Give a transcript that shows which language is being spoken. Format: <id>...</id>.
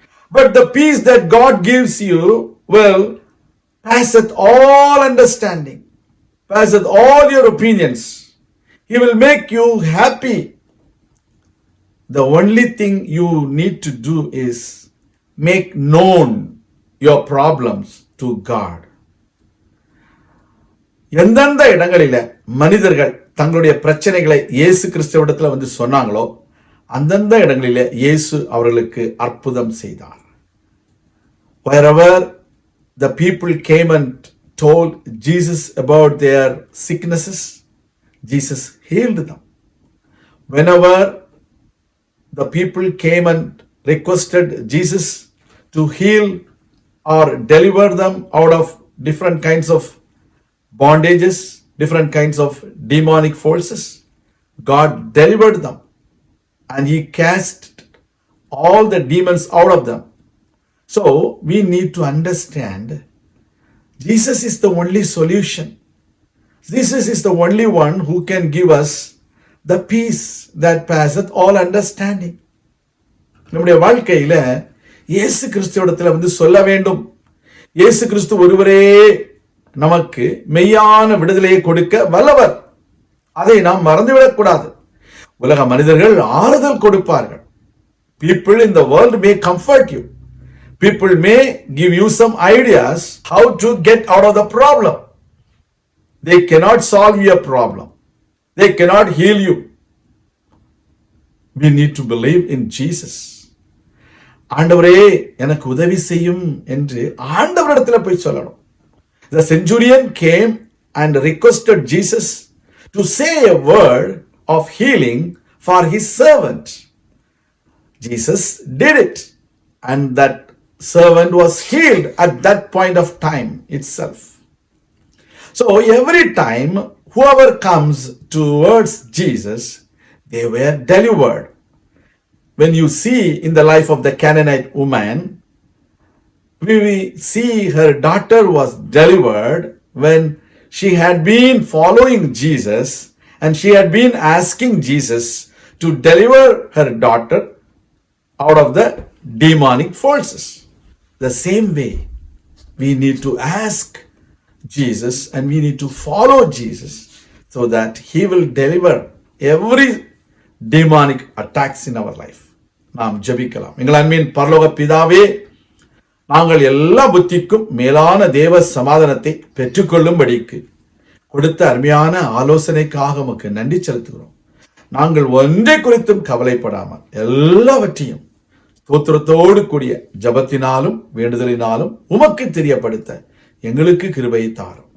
<en>But the peace that God gives you will passeth all understanding, passeth all your opinions. He will make you happy. The only thing you need to do is make known your problems to God.</en> <ta>எந்தெந்த இடங்களில மனிதர்கள் தங்களுடைய பிரச்சனைகளை இயேசு கிறிஸ்துவிடத்துல வந்து சொன்னாங்களோ அந்தந்த இடங்களிலே இயேசு அவர்களுக்கு அற்புதம் செய்தார்.</ta> <en>Wherever the people came and told Jesus about their sicknesses, Jesus healed them. Whenever the people came and requested Jesus to heal or deliver them out of different kinds of bondages, different kinds of demonic forces, God delivered them and he cast all the demons out of them. So we need to understand Jesus is the only solution. Jesus is the only one who can give us the peace that passeth all understanding.</en> <ta>நம்முடைய வாழ்க்கையில இயேசு கிறிஸ்துவிடத்துல வந்து சொல்ல வேண்டும், இயேசு கிறிஸ்து ஒருவரே நமக்கு மெய்யான விடுதலையை கொடுக்க வல்லவர். அதை நாம் மறந்துவிடக் கூடாது. உலக மனிதர்கள் ஆறுதல் கொடுப்பார்கள்.</ta> <en>People in the world may comfort you. People may give you some ideas how to get out of the problem. They cannot solve your problem. They cannot heal you. We need to believe in Jesus.</en> <ta>ஆண்டவரே எனக்கு உதவி செய்யும் என்று ஆண்டவரிடத்துல போய் சொல்லணும்.</ta> <en>The centurion came and requested Jesus to say a word of healing for his servant. Jesus did it, and that servant was healed at that point of time itself. So every time whoever comes towards Jesus, they were delivered. When you see in the life of the Canaanite woman, we see her daughter was delivered when she had been following Jesus and she had been asking Jesus to deliver her daughter out of the demonic forces. The same way, we need to ask Jesus and we need to follow Jesus so that he will deliver every demonic attacks in our life.</en> <ta>நாம் ஜெபிக்கலாம். எங்கள் அன்பின் பரலோக பிதாவே, நாங்கள் எல்லா புத்திக்கும் மேலான தேவ சமாதானத்தை பெற்றுக்கொள்ளும்படிக்கு கொடுத்த அருமையான ஆலோசனைக்காக உமக்கு நன்றி செலுத்துகிறோம். நாங்கள் ஒன்றை குறித்தும் கவலைப்படாமல் எல்லாவற்றையும் ஸ்தோத்திரத்தோடு கூடிய ஜபத்தினாலும் வேண்டுதலினாலும் உமக்கு தெரியப்படுத்த எங்களுக்கு கிருபையை தாரும்.</ta>